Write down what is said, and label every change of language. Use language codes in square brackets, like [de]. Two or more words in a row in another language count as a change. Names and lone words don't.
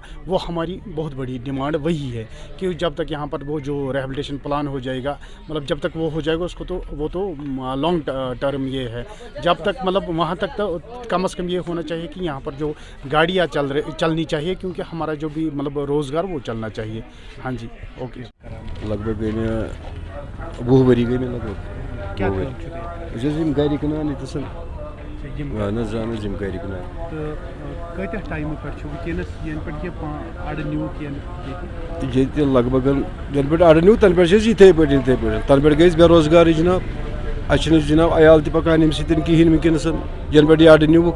[ur] وہ ہماری بہت بڑی ڈیمانڈ وہی ہے کہ جب تک یہاں پر وہ جو [en] rehabilitation plan [ur] ہو جائے گا مطلب جب تک وہ ہو جائے گا اس کو تو وہ تو [en] long term [ur] یہ ہے. جب تک مطلب وہاں تک تو کم از کم یہ ہونا چاہیے کہ یہاں پر جو گاڑیاں چلنی چاہیے کیونکہ ہمارا جو بھی مطلب روزگار وہ چلنا چاہیے. ہاں جی اوکے. لگ بھگ گئی میں [ks] 20 ؤری گئی میں لگ بھگ گھر کٕنان ییٚتٮ۪س اہن حظ اہن حظ یِم گھرِ کٕنان. ییٚتہِ لگ بگ یَنہٕ پٮ۪ٹھ اَڈٕ نیوٗ تَنہٕ پٮ۪ٹھ چھِ أسۍ یِتھَے پٲٹھۍ تَنہٕ پٮ۪ٹھ گٔے أسۍ بے روزگارٕے جِناب. اَسہِ چھِنہٕ جِناب عیال تہِ پَکان ییٚمہِ سۭتۍ کِہیٖنۍ وٕنکٮ۪نَس یَنہٕ پٮ۪ٹھ یہِ اَڈٕ نیوٗوُکھ.